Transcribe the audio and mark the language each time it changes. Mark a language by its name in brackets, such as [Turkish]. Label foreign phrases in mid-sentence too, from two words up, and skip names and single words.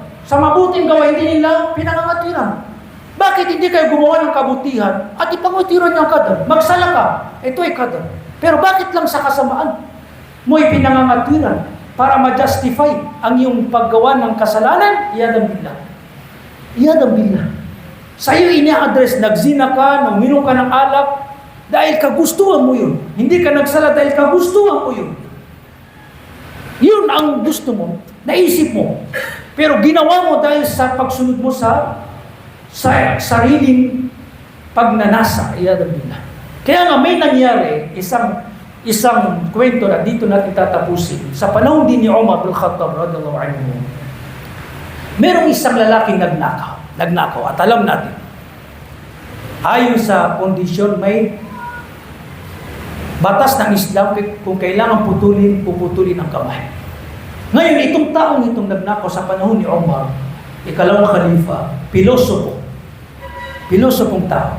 [Filipino] Sa mabuting gawa, hindi nila pinangangatwira. Bakit hindi kayo gumawa ng kabutihan at ipangatwira niyo ang qadar? Magsala ka, ito ay qadar. Pero bakit lang sa kasamaan mo ipinangangatwira? Para ma-justify ang iyong paggawa ng kasalanan, [Arabic] عياذا بالله. عياذا بالله. [Filipino] Sa iyo ini-address, nagzina ka, uminom ka ng alak, dahil kagustuhan mo yun. Hindi ka nagsala dahil kagustuhan mo yun. Yun ang gusto mo, naisip mo. Pero ginawa mo dahil sa pagsunod mo sa sariling pagnanasa, [Arabic] عياذا بالله. [Filipino] Kaya nga may nangyari, isang kwento na dito natin tatapusin. Sa panahon din ni Umar bin Khattab [Arabic] رضي الله عنه, [Filipino] merong isang lalaking nagnakaw. At alam natin, ayon sa kondisyon, may batas ng Islam kung kailangan puputulin ang kamay. Ngayon, itong taong itong nagnakaw sa panahon ni Umar, ikalawang khalifa, pilosopong tao.